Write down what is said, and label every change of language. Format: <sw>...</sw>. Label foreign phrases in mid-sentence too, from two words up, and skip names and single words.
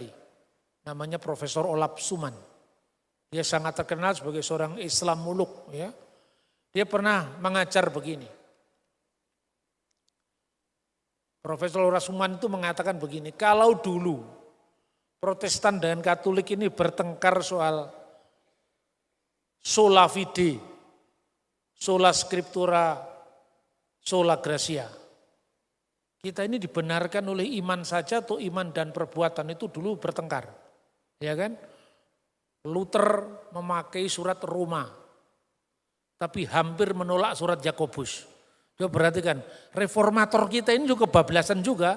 <id>Namanya Profesor Olaf Suman. Dia sangat terkenal sebagai seorang Islamolog. Ya. Dia pernah mengajar begini. Profesor Olaf Suman itu mengatakan begini, kalau dulu Protestan dan Katolik ini bertengkar soal</id> <la>sola fide, sola scriptura, sola gratia.</la> <id>Kita ini dibenarkan oleh iman saja atau iman dan perbuatan itu dulu bertengkar. Ya kan? Luther memakai surat Roma. Tapi hampir menolak surat Yakobus. Coba perhatikan, reformator kita ini juga kebablasan juga.</id>